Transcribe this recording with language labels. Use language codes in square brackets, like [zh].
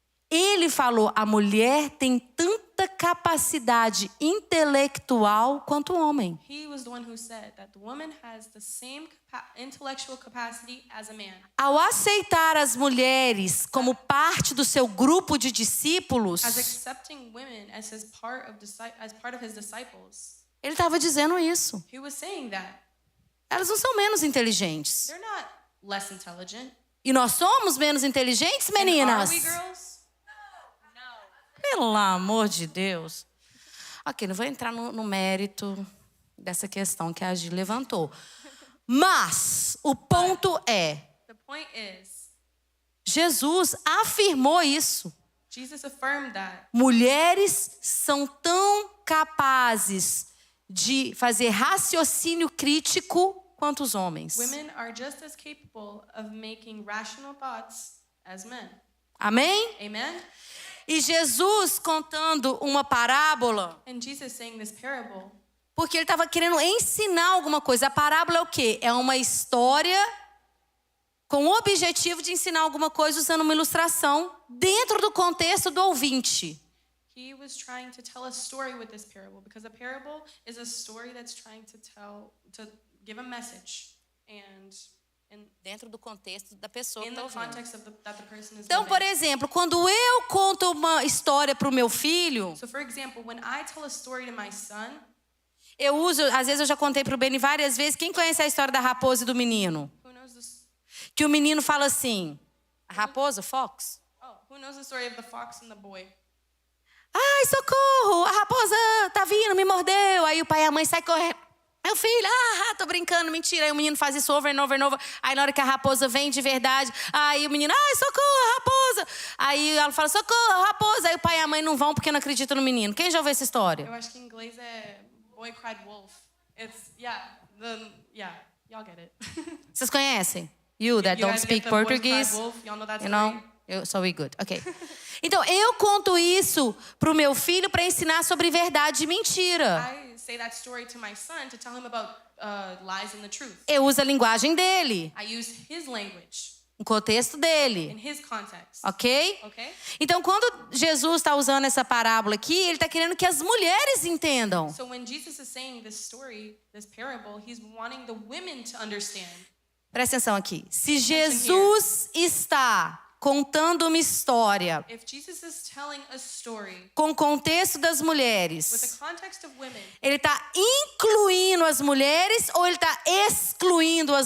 [pt] Ele falou, a mulher tem tanta capacidade intelectual quanto o homem. [en] He was the one who said that the woman has the same intellectual capacity as a man. [pt] Ao aceitar as mulheres como parte do seu grupo de discípulos, [en] As accepting women as part of his disciples. [pt] ele estava dizendo isso. [en] He was saying that [pt] Elas não são menos inteligentes. [en] they're not less intelligent. [pt] E nós somos menos inteligentes, [en] And [pt] meninas? [en] are we girls? [pt] Pelo amor de Deus. Ok, não vou entrar no mérito dessa questão que a Gi levantou. Mas o ponto é, [en] The point is, [pt] Jesus afirmou isso. [en] Jesus affirmed that [pt] Mulheres são tão capazes de fazer raciocínio crítico quanto os homens. [en] women are just as capable of making rational thoughts as men. [pt] Amém? [en] Amen? [pt] E Jesus contando uma parábola, [en] And Jesus saying this parable, [pt] porque ele estava querendo ensinar alguma coisa. A parábola é o quê? É uma história com o objetivo de ensinar alguma coisa usando uma ilustração dentro do contexto do ouvinte. [en] he was trying to tell a story with this parable because a parable is a story that's trying to give a message and [pt] Dentro do contexto da pessoa que [en] in [pt] está [en] the [pt] ouvindo. [en] context of that the person is [pt] Então, [en] living. [pt] por exemplo, quando eu conto uma história para o meu filho, [en] So for example, when I tell a story to my son, [pt] eu uso, às vezes eu já contei para o Beni várias vezes, quem conhece a história da raposa e do menino? [en] who knows this? [pt] Que o menino fala assim, A raposa, fox? [en] Oh, who knows the story of the fox and the boy? [pt] Ai, socorro, a raposa tá vindo, me mordeu. Aí o pai e a mãe saem correndo. Meu filho, tô brincando, mentira. Aí o menino faz isso [en] over and over and over. [pt] Aí na hora que a raposa vem de verdade, aí o menino, ai, socorro, raposa. Aí ela fala, socorro, raposa. Aí o pai e a mãe não vão porque não acreditam no menino. Quem já ouviu essa história? Eu acho que em inglês é Boy Cried Wolf. [en] It's, y'all get it. [pt] Vocês conhecem? [en] You that don't guys speak get the Boy Cried [pt] Portuguese. [en] Wolf? Y'all know that You story? know? So we good. Ok. [pt] Então, eu conto isso pro meu filho para ensinar sobre verdade e mentira. [en] I say that story to my son to tell him about lies and the truth. [pt] Eu uso a linguagem dele, [en] I use his language [pt] o contexto dele. [en] in his context. Ok? Okay? [pt] Então, quando Jesus está usando essa parábola aqui, ele está querendo que as mulheres entendam. [en] So when Jesus is saying this story, this parable, he's wanting the women to understand. [pt] Presta atenção aqui. Se Jesus está contando uma história [en] If Jesus is telling a story [pt] com o contexto das [en] with [pt] mulheres, [en] the context of women, [pt] ele está incluindo as mulheres ou ele está excluindo as